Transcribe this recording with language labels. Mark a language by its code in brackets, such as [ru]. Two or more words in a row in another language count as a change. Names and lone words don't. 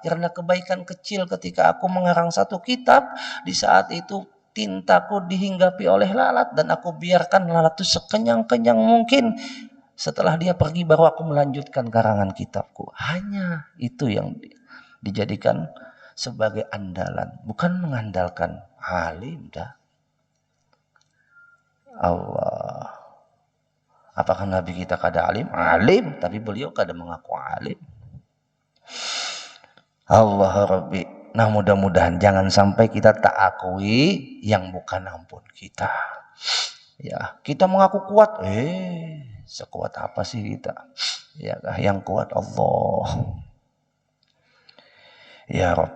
[id] Karena kebaikan kecil ketika aku mengarang satu kitab, di saat itu tintaku dihinggapi oleh lalat dan aku biarkan lalat itu sekenyang-kenyang mungkin. Setelah dia pergi baru aku melanjutkan karangan kitabku. Hanya itu yang dijadikan sebagai andalan, bukan mengandalkan alim dah. Allah. Apakah Nabi kita kada alim? Alim, tapi beliau kada mengaku alim. [ar] الله ربي. [id] Nah, mudah-mudahan jangan sampai kita tak akui yang bukan ampun kita. Ya, kita mengaku kuat. Sekuat apa sih kita? Ya, yang kuat Allah. [ar] يا رب.